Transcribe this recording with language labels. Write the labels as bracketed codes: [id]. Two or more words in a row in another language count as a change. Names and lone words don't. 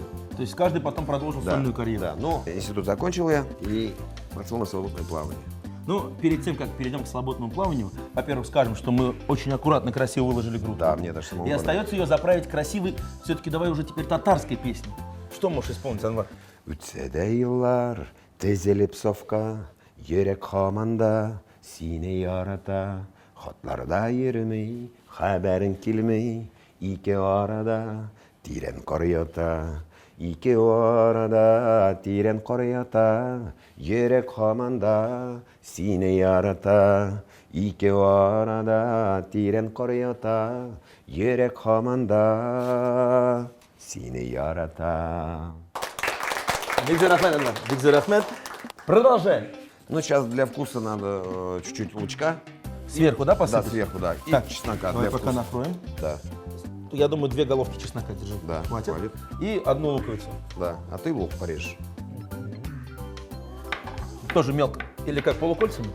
[ru] То есть каждый потом продолжил сольную карьеру? Да, но институт закончил я и пошел на свободное плавание. Ну, перед тем, как перейдем к свободному плаванию, во-первых, скажем, что мы очень аккуратно, красиво выложили группу. Да, мне даже самому И остается ее заправить красивой, все-таки давай уже теперь татарской песней. Что можешь исполнить, Анвар? [tt] Үтсе yıllar tezелеп sofka, yürek hamanda, sine yarata, hatlarda yürümey, haberin kilmey, iki arada, tiren koryata, iki arada, tiren koryata, yürek hamanda, sine yarata, iki arada, tiren koryata, yürek hamanda, sine yarata. Бигзер Ахмед, Анвар. Бигзер Ахмед. Продолжаем. [ru] Ну, сейчас для вкуса надо чуть-чуть лучка. Сверху, да, посыпать? Да, сверху, да. И Так, чеснока давай для пока вкуса. накроем. Да, Я думаю, 2 головки чеснока держи. да, Хватит. хватит. И 1 луковицу. Да, а ты лук порежь. Тоже мелко. Или как, полукольцами?